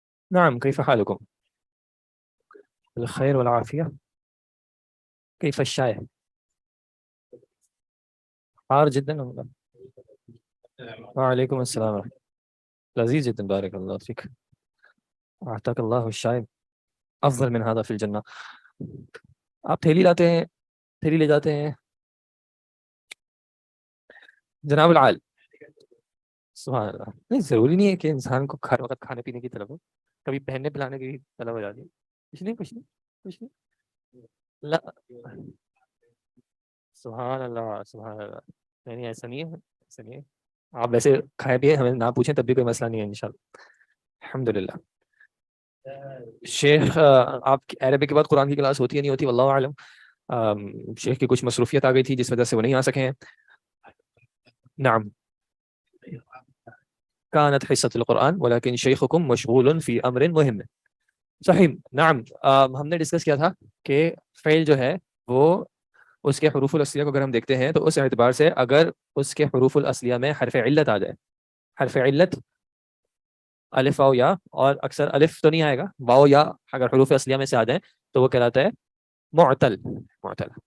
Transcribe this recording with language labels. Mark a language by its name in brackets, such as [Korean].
[Arabic] نعم، كيف حالكم؟ بالخير والعافية. كيف الشاي؟ حار جدا أم لا؟ وعليكم السلام ورحمة الله. لذيذ جدا، بارك الله فيك. أعطاك الله الشاي أفضل من هذا في الجنة. [Urdu] آپ تھیلی لاتے ہیں، تھیلی لے جاتے ہیں؟ جناب العال، سبحان اللہ، نہیں ضروری نہیں ہے کہ انسان کو ہر وقت کھانے پینے کی طلب ہو، کبھی پہننے پلانے کی بھی طلب ہو جاتی ہے. کچھ نہیں کچھ نہیں کچھ نہیں. لا، سبحان اللہ سبحان اللہ. نہیں نہیں، ایسا نہیں ہے، ایسا نہیں ہے. آپ ویسے کھائے پیے، ہمیں نہ پوچھیں تب بھی کوئی مسئلہ نہیں ہے انشاءاللہ. الحمد للہ. شیخ، آپ کی عربی کے بعد قرآن کی کلاس ہوتی ہے نہیں ہوتی واللہ اعلم. شیخ کی کچھ مصروفیت آ گئی تھی جس وجہ سے وہ نہیں آ سکے ہیں. [Arabic] نعم، كانت حصة القرآن ولكن شيخكم مشغول في أمر مهم. [Urdu] صحیح. نعم، ہم نے ڈسکس کیا تھا کہ فعل جو ہے وہ اس کے حروف الاصلیہ کو اگر ہم دیکھتے ہیں تو اس اعتبار سے اگر اس کے حروف الاصلیہ میں حرف علت آ جائے، حرف علت الف واو یا، اور اکثر الف تو نہیں آئے گا، واو یا اگر حروف اصلیہ میں سے آ جائیں تو وہ کہلاتا ہے معتل. معتل.